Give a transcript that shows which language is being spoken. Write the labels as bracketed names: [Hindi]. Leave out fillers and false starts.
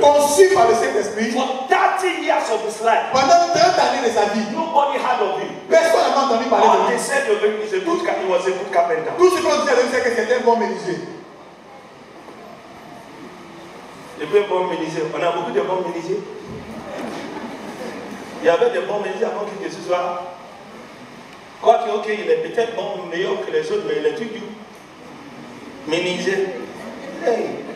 [French] conçu par le Saint-Esprit, [English] for 30 years of his life, [French] pendant 30 années de sa vie, [English] nobody heard of him. [French] personne n'a entendu parler [English] All [French] de [English] they [French] lui. [English] said of him is he was a good carpenter. [French] Tout ce qu'on disait de lui, c'est que c'était un bon menuisier. Le plus bon menuisier, on a beaucoup de bons menuisiers. Il y avait des bons menuisiers avant que Jésus soit. Quoique, ok, il est peut-être bon, meilleur que les autres, mais il est toujours menuisier. Hey.